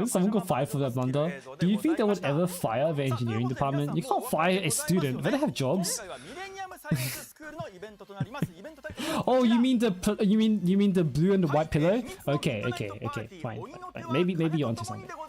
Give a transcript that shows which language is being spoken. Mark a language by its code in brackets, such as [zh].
[en] Didn't someone got fired for that blunder? Do you think they would ever fire the engineering department? You can't fire a student. They don't have jobs. [ja] 今回はミレニアムサイエンススクールのイベントとなりますイベントタイトルは [en] Oh, you mean you mean the blue and the white pillow? Okay, fine. Maybe you're onto something.